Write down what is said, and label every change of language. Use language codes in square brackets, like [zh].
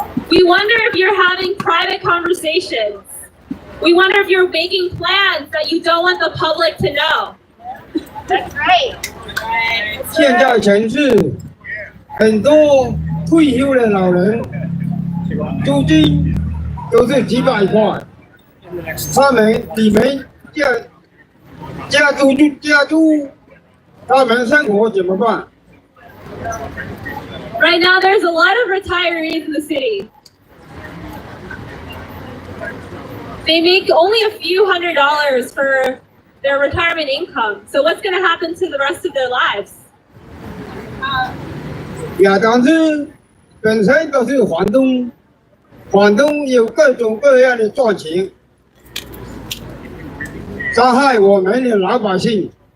[en] We wonder if you're having private conversations. We wonder if you're making plans that you don't want the public to know. That's right. [zh] 现在城市很多退休的老人，租金都是几百块，你们加租，他们生活怎么办？ [en] Right now, there's a lot of retirees in the city. They make only a few $100s for their retirement income. So what's going to happen to the rest of their lives? [zh] 亚当斯本身都是房东，房东有各种各样的赚钱，杀害我们的老百姓。